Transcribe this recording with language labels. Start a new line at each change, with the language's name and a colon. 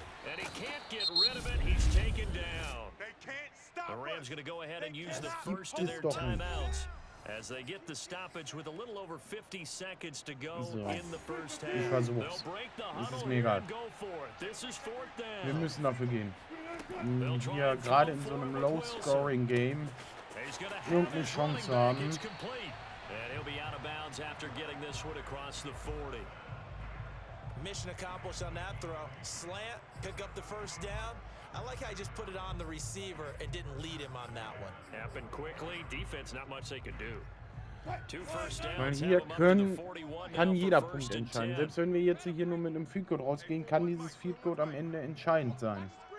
English: And he can't get rid of it. He's taken down. They can't stop. The Rams going to go ahead and use the first of their timeouts as they get the stoppage with a little over 50 seconds to go in the first half. They'll break the huddle and go for it. This is 4th down.
German: Wir müssen dafür gehen. Hier gerade in so einem Low-Scoring-Game irgendeine Chance haben.
English: And he'll be out of bounds after getting this one across the 40. Mission accomplished on that throw. Slant, pick up the first down. I like how he just put it on the receiver and didn't lead him on that one. Happened quickly. Defense, not much they could do. 2 first downs.
German: Weil hier kann jeder Punkt entscheiden. Selbst wenn wir jetzt hier nur mit einem Field Goal rausgehen, kann dieses Field Goal am Ende entscheidend sein.